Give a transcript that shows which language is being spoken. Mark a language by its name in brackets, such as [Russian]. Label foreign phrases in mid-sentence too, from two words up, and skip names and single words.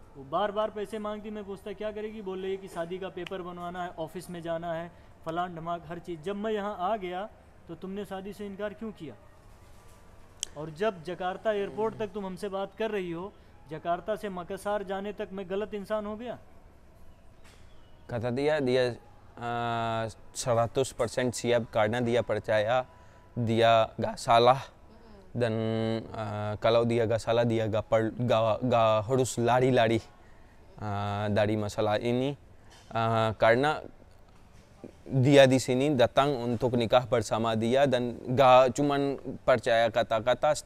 [Hindi] वो बार बार पैसे मांगती, मैं पूछता क्या करेगी, बोल रही है कि शादी का पेपर बनवाना है, ऑफिस में जाना है, फलान ढमाक हर चीज़. जब मैं यहाँ आ गया तो तुमने शादी से इनकार क्यों किया, और जब जकार्ता एयरपोर्ट तक तुम हमसे बात कर रही हो, जकार्ता से मकासार जाने तक मैं गलत इंसान हो गया. [Indonesian] Kata dia 100% siap karena dia percaya dia gak salah, dan kalau dia gak salah dia gak harus lari-lari dari masalah ini karena dia di sini datang untuk nikah bersama dia dan gak cuman percaya kata-kata.